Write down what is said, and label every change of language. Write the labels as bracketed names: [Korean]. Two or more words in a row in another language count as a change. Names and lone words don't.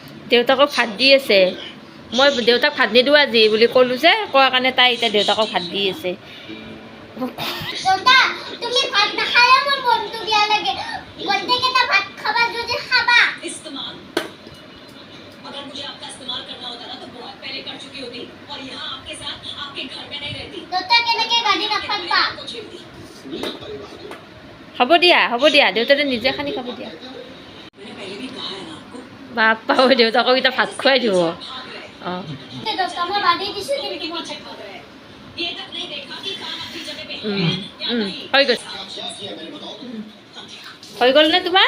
[Assamese] দেউতাকক ভাত দি আছে। মই দেউতাক ভাত নিদিওঁ আজি বুলি ক'লোঁ যে, কোৱাৰ কাৰণে তাই এতিয়া দেউতাকক ভাত দি আছে। দেউতা তুমি ভাত নাখালে মোৰ মনটো বেয়া লাগে। গোটেইকেইটা ভাত খাবা যদি খাবা। [Hindi] अगर मुझे आपका इस्तेमाल करना होता ना तो बहुत पहले कर चुकी होती और यहाँ आपके साथ आपके घर में नहीं रहती। [Assamese] দেউতা কেনেকৈ গাড়ী নফাটিবা হ'ব দিয়া দেউতাতে নিজে খানি খাব দিয়া। বাপ্পা ঐ দেউতাকক এতিয়া ভাত খুৱাই দিব। অঁ देउता মই বান্ধি দিছো কিন্তু মই হৈ গ'ল নে তোমাৰ?